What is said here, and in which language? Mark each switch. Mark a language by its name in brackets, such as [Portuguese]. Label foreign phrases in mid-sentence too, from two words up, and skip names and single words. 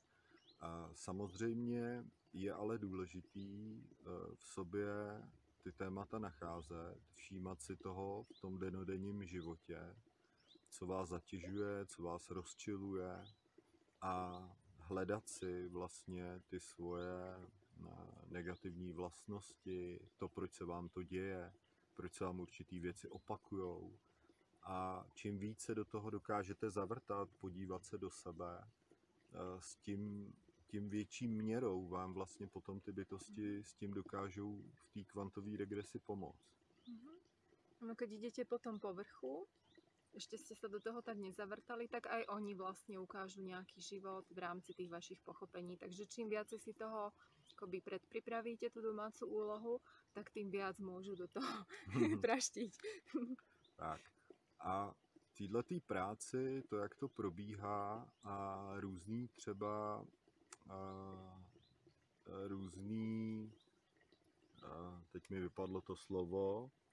[Czech] Samozřejmě je ale důležitý v sobě ty témata nacházet, všímat si toho v tom dennodenním životě, co vás zatěžuje, co vás rozčiluje a hledat si vlastně ty svoje negativní vlastnosti, to, proč se vám to děje, proč se vám určitý věci opakujou. A čím více do toho dokážete zavrtat, podívat se do sebe, s tím větší měrou vám vlastně potom ty bytosti s tím dokážou v té kvantové regresi pomoct. [Slovak] No keď idete po tom povrchu, ešte ste sa do toho tak nezavrtali, tak aj oni vlastne ukážu nejaký život v rámci tých vašich pochopení. Takže čím viacej si toho akoby predpripravíte tú domácu úlohu, tak tým viac môžu do toho praštiť. Tak. [Czech] A v této práci, to, jak to probíhá a různý třeba teď mi vypadlo to slovo.